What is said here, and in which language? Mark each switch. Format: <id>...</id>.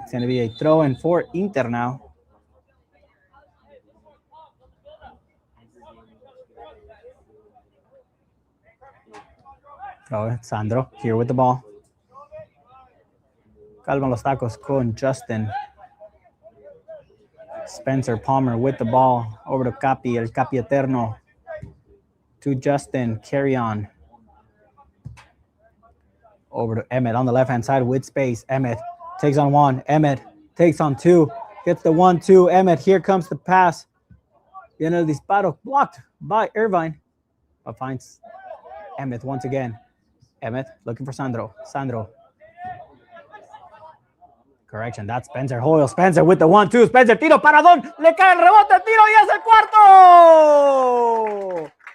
<en>It's going to be a throw-in for Inter now. Oh, Sandro here with the ball.</en> <es>Calma los tacos con Justin.</es> <en>Spencer Palmer with the ball. Over to Capi, el Capi Eterno. To Justin, carry on. Over to Emmett on the left-hand side with space. Emmett takes on one. Emmett takes on two. Gets the 1-2. Emmett, here comes the pass.</en> <es>Viene el disparo.</es> <en>Blocked by Irvine. But finds Emmett once again. Emmett looking for Sandro. Correction, that's Spencer Hoyle. Spencer with the 1-2.</en> <es>Spencer, tiro paradón. Le cae el rebote, tiro y es el cuarto.</es>